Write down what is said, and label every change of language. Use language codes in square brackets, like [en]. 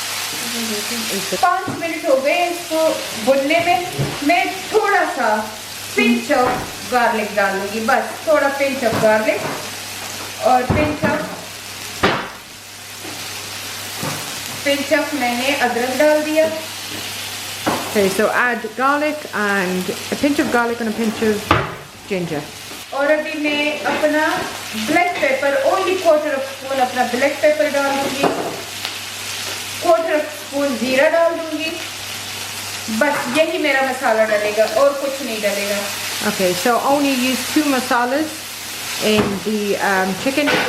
[hi] 5 minute हो गए इसको भुनने में। मैं थोड़ा सा [en] pinch of garlic [hi] डालूंगी, बस थोड़ा पिंच ऑफ गार्लिक और पिंच ऑफ मैंने अदरक डाल दिया। [en] Okay, so add garlic and a pinch of garlic and a pinch of ginger. [hi] और अभी मैं अपना ब्लैक पेपर, ओनली 1/4 स्पून अपना ब्लैक पेपर डाल दूंगी, 1/4 स्पून जीरा डाल दूंगी। बस यही मेरा मसाला डलेगा और कुछ नहीं डलेगा। [en] Okay, so only use 2 masalas in the chicken.